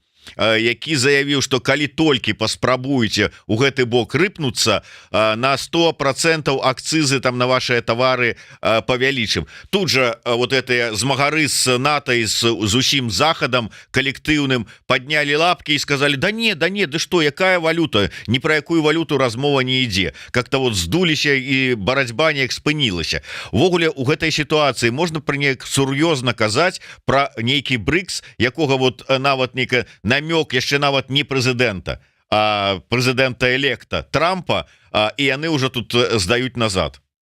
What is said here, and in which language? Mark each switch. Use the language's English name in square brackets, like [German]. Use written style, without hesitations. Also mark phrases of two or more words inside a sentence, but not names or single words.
[Belarusian] які заявіў, што калі толькі паспрабуеце у гэты бок рыпнуцца, на 100% акцызы там [Russian] на ваши товары [Belarusian] павялічым. Тут же вот гэтыя змагары з НАТО і з усім захадам калектыўным паднялі лапки і [Russian] сказали: да не, да что, [Belarusian] якая валюта, ні пра якую валюту размова не ідзе, [Russian] как-то вот [Belarusian] здуліся і барацьба неяк спынілася. Увогуле у гэтай сітуацыі можна пра неяк сур'ёзна казаць пра нейкі БРИКС, якога вот нават нейка намёк яшчэ нават не прэзідэнта, а прэзідэнта электа Трампа, і яны ўжо тут здаюць назад.